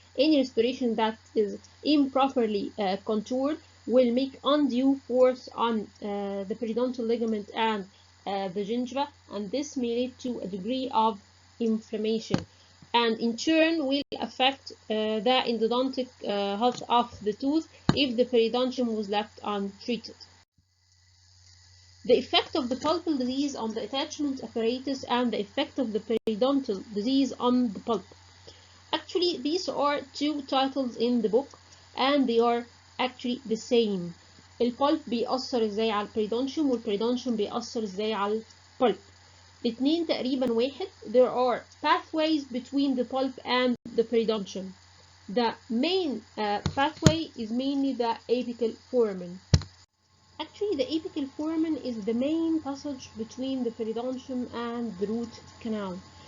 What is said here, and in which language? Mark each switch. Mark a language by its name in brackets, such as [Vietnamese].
[English] Any restoration that is improperly contoured will make undue force on the periodontal ligament and the gingiva, and this may lead to a degree of inflammation, and in turn will affect the endodontic health of the tooth if the periodontium was left untreated. The effect of the pulpal disease on the attachment apparatus and the effect of the periodontal disease on the pulp. Actually, these are two titles in the book and they are actually the same. [Arabic] البulp بيأثر ازاي على البريدونشيوم والبريدونشيوم بيأثر ازاي على البulp. الاتنين تقريبا واحد. [English] There are pathways between the pulp and the periodontium. The main pathway is mainly the apical foramen. Actually, the apical foramen is the main passage between the periodontium and the root canal.